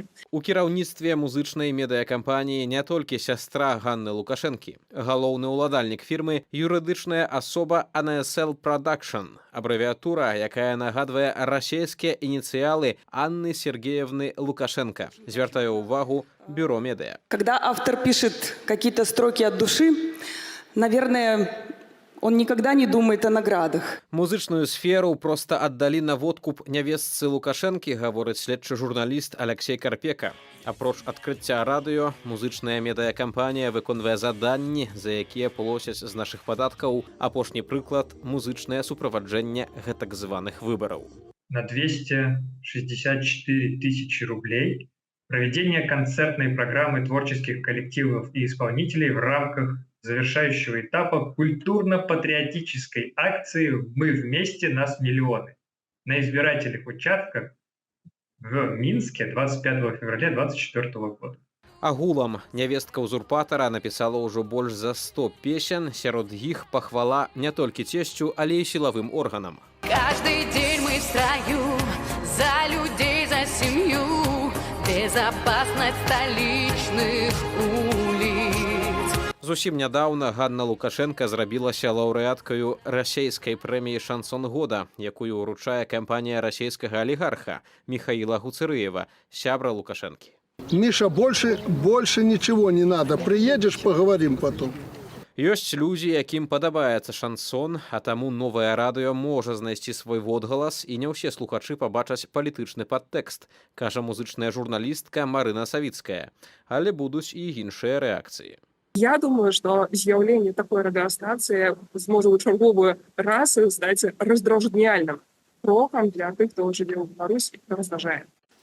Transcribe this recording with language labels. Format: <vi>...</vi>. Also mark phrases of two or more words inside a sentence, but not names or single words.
<be>У кіраўніцтве музычнай медыякампаніі не толькі сястра Ганны Лукашэнкі. Галоўны ўладальнік фірмы – юрыдычная асоба ANSL Production, абрэвіатура, якая нагадвае расійскія ініцыялы Анны Сергеевны Лукашенко. Звяртаю ўвагу бюро «Медыа».</be> <ru>Когда автор пишет какие-то строки от души, наверное, он никогда не думает о наградах.</ru> <be>Музычную сферу просто аддалі на водкуп нявестцы Лукашэнкі, гаворыць следчы журналіст Алексей Карпека. Апроч адкрыцця радыё, музычная медыякампанія выконвае заданні, за якія плоцяць з нашых падаткаў. Апошні прыклад – музычнае суправаджэнне гэтак званых выбараў.</be> <ru>На 264 тысячи рублей проведение концертной программы творческих коллективов и исполнителей в рамках завершающего этапа культурно-патриотической акции «Мы вместе, нас миллионы» на избирательных участках в Минске 25 февраля 2024 года.</ru> <be>Агулам нявестка ўзурпатара напісала ўжо больш за 100 песен, сярод іх пахвала не толькі цесцю, але і сілавым органам.</be> <ru>Каждый день мы в строю за людей, за семью, безопасность столичных улиц.</ru> <be>Зусім нядаўна Ганна Лукашенко зрабілася лаўрэаткаю расійскай прэміі «Шансон года», якую ўручае кампанія расійскага алігарха Михаила Гуцырыева, сябра Лукашэнкі.</be> <ru>Миша, больше ничего не надо. Приедешь, поговорим потом.</ru> <be>Ёсць людзі, якім падабаецца шансон, а таму новае радыё можа знайсці свой водгалас, і не ўсе слухачы пабачаць палітычны падтэкст, кажа музычная журналістка Марына Савіцкая. Але будуць і іншыя рэакцыі.</be> <ru>Я думаю, что</ru> <be>з'яўленне такой радыёстанцыі зможа ў чарговы раз стаць раздражняльным крокам для тых, хто жыве ў Беларусі і разважае.</be>